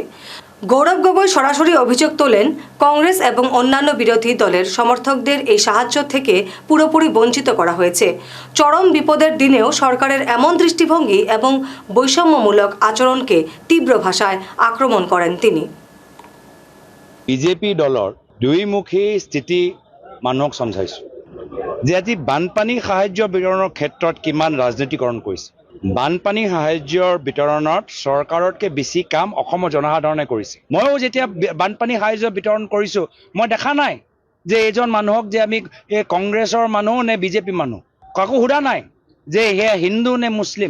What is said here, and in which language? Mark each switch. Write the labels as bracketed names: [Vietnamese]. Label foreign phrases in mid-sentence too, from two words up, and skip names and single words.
[Bangla] গৌরব গগৈ সরাসরি অভিযোগ তোলেন, কংগ্রেস এবং অন্যান্য বিরোধী দলের সমর্থকদের এই সাহায্য থেকে পুরোপুরি বঞ্চিত করা হয়েছে। চরম বিপদের দিনেও সরকারের এমন দৃষ্টিভঙ্গি এবং বৈষম্যমূলক আচরণকে তীব্র ভাষায় আক্রমণ করেন তিনি। [Assamese] বিজেপি দলৰ দুইমুখী স্থিতি মানুহক সমঝাইছোঁ যে আজি বানপানী সাহায্য বিতৰণৰ ক্ষেত্ৰত কিমান ৰাজনীতিকৰণ কৰিছে। বানপানী সাহায্যৰ বিতৰণত চৰকাৰতকৈ বেছি কাম অসমৰ জনসাধাৰণে কৰিছে। ময়ো যেতিয়া বানপানী সাহায্য বিতৰণ কৰিছোঁ, মই দেখা নাই যে এইজন মানুহক যে আমি কংগ্ৰেছৰ মানুহ নে বিজেপি মানুহ, কাকো সোধা নাই যে সেয়া হিন্দু নে মুছলিম।